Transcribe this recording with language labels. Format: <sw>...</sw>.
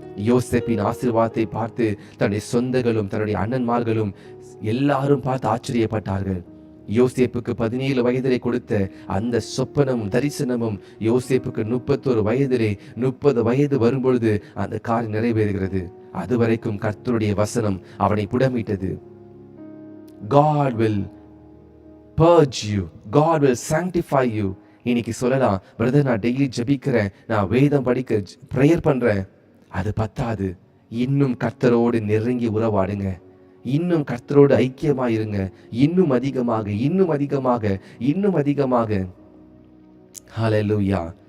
<ta>யோசேப்பின் ஆசீர்வாதத்தை பார்த்து தன்னுடைய சொந்தங்களும் தன்னுடைய அண்ணன்மார்களும் எல்லாரும் பார்த்து ஆச்சரியப்பட்டார்கள். யோசேப்புக்கு 17 வயதிலே கொடுத்த அந்த சொப்பனமும் தரிசனமும் யோசேப்புக்கு 31 வயதிலே 30 வயது வரும்பொழுது அந்த காரியம் நிறைவேறுகிறது. அதுவரைக்கும் கர்த்தருடைய வசனம் அவனை புடமிட்டது.</ta> <en>God will purge you, God will sanctify you.</en> <ta>இன்னைக்கு சொல்லலாம், பிரதர் நான் டெய்லி ஜெபிக்கிறேன், நான் வேதம் படிக்க ப்ரேயர் பண்றேன், அது பத்தாது. இன்னும் கர்த்தரோடு நெருங்கி உறவாடுங்க. இன்னும் கர்த்தரோடு ஐக்கியமாயிருங்க. இன்னும் அதிகமாக, இன்னும் அதிகமாக, இன்னும் அதிகமாக. ஹல்லேலூயா.</ta>